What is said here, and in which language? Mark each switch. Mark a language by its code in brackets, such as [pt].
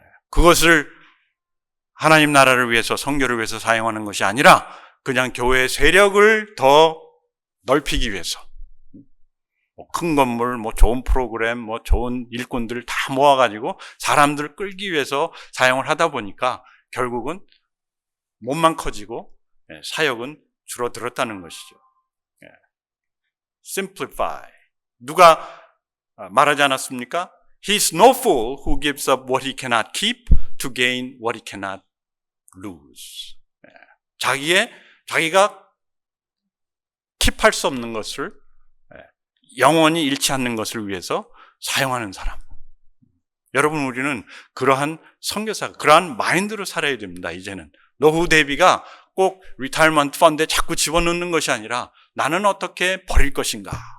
[ko] 그것을 하나님 나라를 위해서, 선교를 위해서 사용하는 것이 아니라 그냥 교회의 세력을 더 넓히기 위해서 큰 건물, 좋은 프로그램, 좋은 일꾼들을 다 모아가지고 사람들을 끌기 위해서 사용을 하다 보니까 결국은 몸만 커지고 사역은 줄어들었다는 것이죠. [en] Simplify. [ko] 누가 말하지 않았습니까? [en] He's no fool who gives up what he cannot keep to gain what he cannot lose. [ko] 자기가 킵할 수 없는 것을 영원히 잃지 않는 것을 위해서 사용하는 사람. 여러분, 우리는 그러한 선교사, 그러한 마인드로 살아야 됩니다. 이제는 노후 대비가 꼭 리타이먼트 펀드에 자꾸 집어넣는 것이 아니라 나는 어떻게 버릴 것인가.